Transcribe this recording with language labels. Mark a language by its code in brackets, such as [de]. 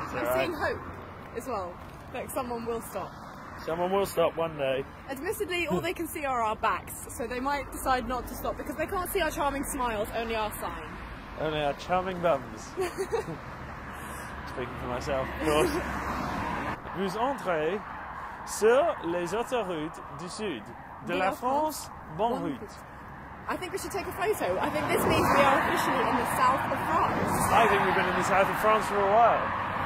[en] I'm seeing hope as well. Like someone will stop. Someone will stop one day. Admittedly, all they can see are our backs, so they might decide not to stop because they can't see our charming smiles, only our sign. Only our charming bums. Speaking for myself, of course. [fr] Vous entrez sur les autoroutes du Sud de la France, bonne route. [en] I think we should take a photo. I think this means we are officially in the south of France. I think we've been in the south of France for a while.